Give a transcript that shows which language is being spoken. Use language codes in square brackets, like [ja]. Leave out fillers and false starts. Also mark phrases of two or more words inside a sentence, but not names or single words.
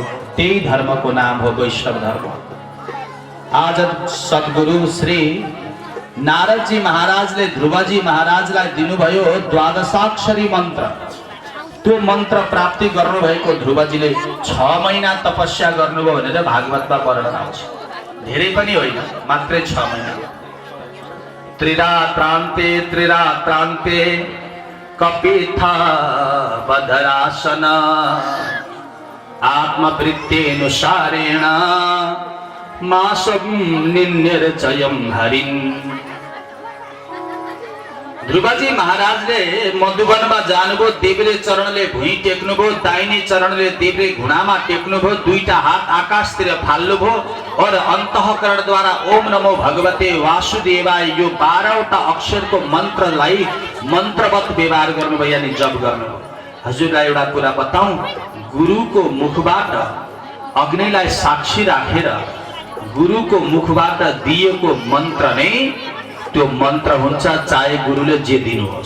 [ne] त्यही धर्मको नाम हो वैष्णव धर्म। आज सद्गुरु श्री नारदजी महाराजले ध्रुवजी महाराजलाई दिनुभयो द्वादशाक्षरी मन्त्र। त्यो मन्त्र प्राप्ति गर्नुभएको ध्रुवजीले 6 महिना तपस्या गर्नुभयो भनेर भागवतमा वर्णन आउँछ। धेरै पनि होइन, मात्रै 6 महिना। [sa] त्रिरात्रान्ते कपिथा बधरासन आत्मवृत्तेनुसारेण मासं निन्यर्चयं हरिन्। [ne] ध्रुवजी महाराजले मधुवनमा जानुभयो, देवीले चरणले भुइँ टेक्नुभयो, दाहिने चरणले देवीले घुँडामा टेक्नुभयो, दुईटा हात आकाशतिर फाल्नुभयो और अन्तःकरणद्वारा [sa] ओम नमो भगवते वासुदेवाय [ne] यो 12वटा अक्षरको मन्त्रलाई मन्त्रवत व्यवहार गर्नुभयो, यानी जप गर्नुभयो। हजुरलाई एउटा कुरा बताऊं, गुरुको मुखबाट अग्निलाई साक्षी राखेर गुरुको मुखबाट दिएको मन्त्र नै त्यो मन्त्र हुन्छ, चाहे गुरुले जे दिनुहोस्।